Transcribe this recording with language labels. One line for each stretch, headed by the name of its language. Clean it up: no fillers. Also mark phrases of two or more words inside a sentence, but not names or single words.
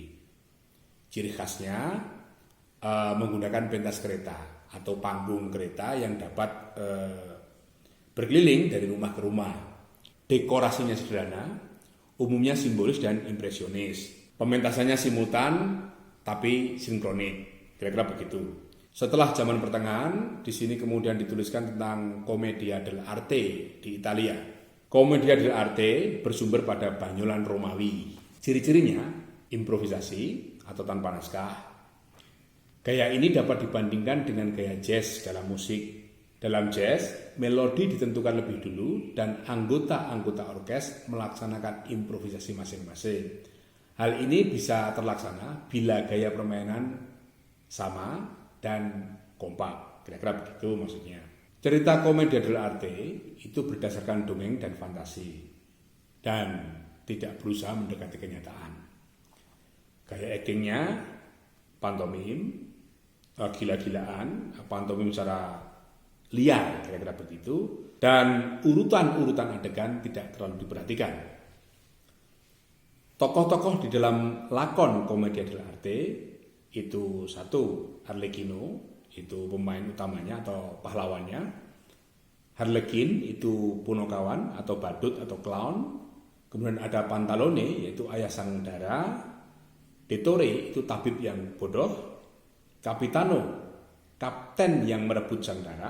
Indonesian: Ciri khasnya menggunakan pentas kereta atau panggung kereta yang dapat berkeliling dari rumah ke rumah. Dekorasinya sederhana, umumnya simbolis dan impresionis. Pementasannya simultan tapi sinkronik, kira-kira begitu. Setelah zaman pertengahan, di sini kemudian dituliskan tentang
Italian: commedia dell'arte
Indonesian: di Italia.
Italian: Commedia dell'arte
Indonesian: bersumber pada banyolan Romawi. Ciri-cirinya improvisasi atau tanpa naskah. Gaya ini dapat dibandingkan dengan gaya jazz dalam musik. Dalam jazz, melodi ditentukan lebih dulu dan anggota-anggota orkes melaksanakan improvisasi masing-masing. Hal ini bisa terlaksana bila gaya permainan sama dan kompak. Kira-kira begitu maksudnya. Cerita
Italian: commedia dell'arte
Indonesian: itu berdasarkan dongeng dan fantasi dan tidak berusaha mendekati kenyataan. Gaya aktingnya pantomim, gila-gilaan, pantomim secara liar, kira-kira begitu, dan urutan-urutan adegan tidak terlalu diperhatikan. Tokoh-tokoh di dalam lakon
Italian: commedia dell'arte
Indonesian: itu satu, Arlecchino, itu pemain utamanya atau pahlawannya. Harlequin itu Punokawan atau badut atau clown. Kemudian ada Pantalone yaitu ayah sang dara. Dottore itu tabib yang bodoh. Capitano, kapten yang merebut sang dara.